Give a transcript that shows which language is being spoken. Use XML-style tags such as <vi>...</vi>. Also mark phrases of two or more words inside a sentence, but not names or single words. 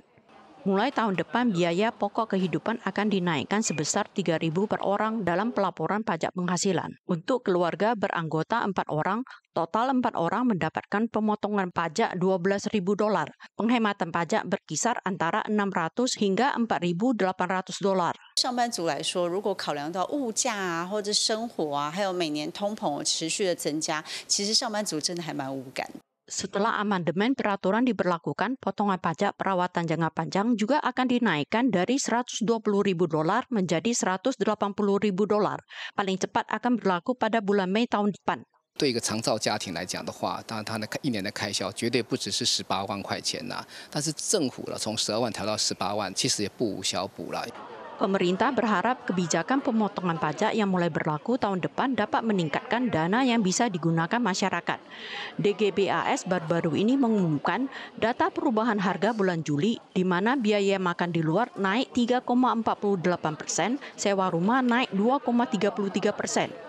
<id>Mulai tahun depan, biaya pokok kehidupan akan dinaikkan sebesar $3.000 per orang dalam pelaporan pajak penghasilan. Untuk keluarga beranggota 4 orang, total 4 orang mendapatkan pemotongan pajak $12.000. Penghematan pajak berkisar antara $600 hingga $4.800.</id> <zh>上班族来说，如果考量到物价或者生活还有每年通膨持续的增加，其实上班族真的还蛮无感。</zh> <id>Setelah amandemen peraturan diberlakukan, potongan pajak perawatan jangka panjang juga akan dinaikkan dari $120.000 menjadi $180.000. Paling cepat akan berlaku pada bulan Mei tahun depan.</id> <zh>对一个长照家庭来讲的话，当然他的一年的开销绝对不只是18万块钱呐，但是政府从12万调到18万，其实也不无小补啦。</zh> <id>Pemerintah berharap kebijakan pemotongan pajak yang mulai berlaku tahun depan dapat meningkatkan dana yang bisa digunakan masyarakat. DGBAS baru-baru ini mengumumkan data perubahan harga bulan Juli, di mana biaya makan di luar naik 3,48%, sewa rumah naik 2,33%.</id>